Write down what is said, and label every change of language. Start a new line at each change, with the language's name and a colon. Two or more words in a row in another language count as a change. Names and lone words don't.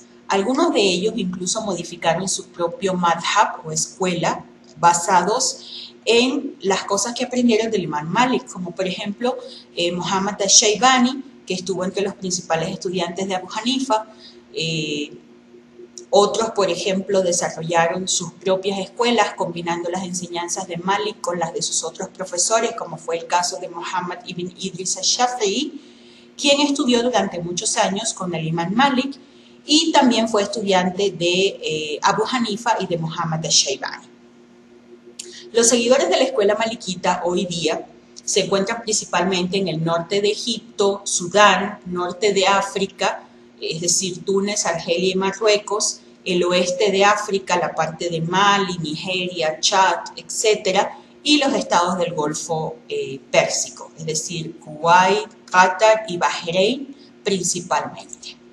Spanish: Algunos de ellos incluso modificaron su propio madhab o escuela basados en las cosas que aprendieron del Imam Malik, como por ejemplo Muhammad al-Shaybani, que estuvo entre los principales estudiantes de Abu Hanifa. Otros, por ejemplo, desarrollaron sus propias escuelas combinando las enseñanzas de Malik con las de sus otros profesores, como fue el caso de Muhammad ibn Idris al-Shafi'i, quien estudió durante muchos años con el Imam Malik y también fue estudiante de Abu Hanifa y de Muhammad al-Shaybani. Los seguidores de la escuela malikita hoy día se encuentran principalmente en el norte de Egipto, Sudán, norte de África, es decir, Túnez, Argelia y Marruecos, el oeste de África, la parte de Mali, Nigeria, Chad, etc., y los estados del Golfo Pérsico, es decir, Kuwait, Qatar y Bahrein principalmente.